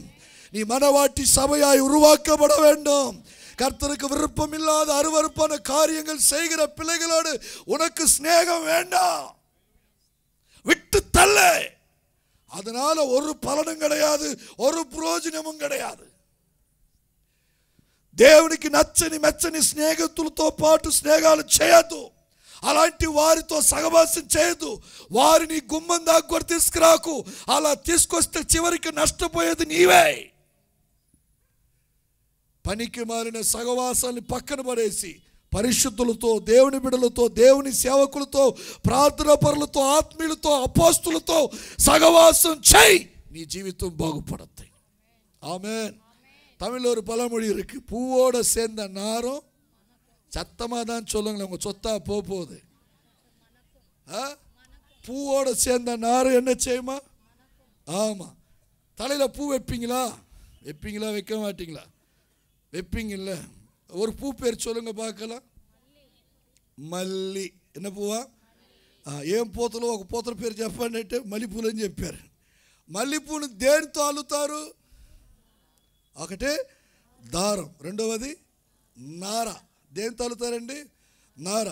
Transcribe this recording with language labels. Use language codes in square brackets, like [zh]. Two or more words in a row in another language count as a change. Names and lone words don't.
[ta] நீ மனவாட்டி சபையாய் உருவாக்கப்பட வேண்டும். கர்த்தருக்கு விருப்பம் இல்லாத அருவருப்பான காரியங்கள் செய்கிற பிள்ளைகளோடு உனக்கு சிநேகம் வேண்டாம். விட்டு தள்ளு. அதனால ஒரு பலனும் கிடையாது, ஒரு பிரயோஜனமும் கிடையாது. [te] దేవునికి నచ్చని మెచ్చని స్నేహితులతో పాటు స్నేహాలు చేయొద్దు. అలాంటి వారితో సహవాసం చేయొద్దు. వారిని గుమ్మం దాకా తీసుకురాకు. అలా తీసుకొస్తే చివరికి నష్టపోయేది నీవే. పనికి మాలిన సహవాసాన్ని పక్కన పడేసి పరిశుద్ధులతో, దేవుని బిడ్డలతో, దేవుని సేవకులతో, ప్రార్థన పరులతో, ఆత్మీయులతో, అపోస్తులతో సహవాసం చేయి. నీ జీవితం బాగుపడుతుంది. ఆమేన్. [ta] தமிழில் ஒரு பழமொழி இருக்கு, பூவோட சேர்ந்த நாரும் சத்தமாக தான் சொல்லுங்களேன், உங்கள் சொத்தா போகுது. பூவோட சேர்ந்த நாரும் என்ன செய்யுமா? ஆமாம். தலையில் பூ வைப்பீங்களா? வைக்க மாட்டீங்களா? வைப்பீங்கல்ல. ஒரு பூ பேர் சொல்லுங்க பார்க்கலாம். మల్లి. என்ன పూవా? [te] ఏం పూతలో ఒక పూతల పేరు చెప్పండి అంటే మల్లెపూలు అని చెప్పారు. మల్లెపూలు దేనితో అల్లుతారు? ఒకటి దారం, రెండవది నార. దేనితో అల్లుతారండి? నార.